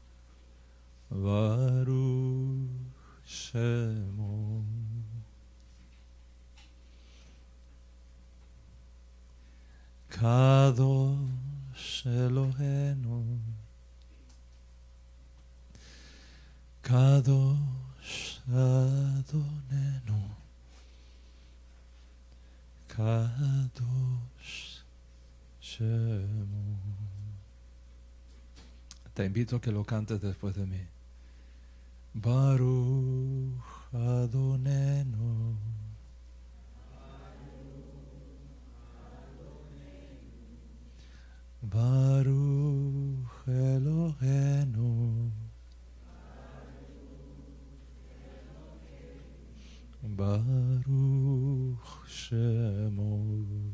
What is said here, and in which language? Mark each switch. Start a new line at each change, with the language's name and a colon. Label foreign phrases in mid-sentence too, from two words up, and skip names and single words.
Hebrew: ברוך שמו קדוש אלוהינו קדוש אדונינו קדוש שמו.
Spanish: Te invito a que lo cantes después de mí.
Hebrew: ברוך אדונינו ברוך אלוהינו ברוך שמו.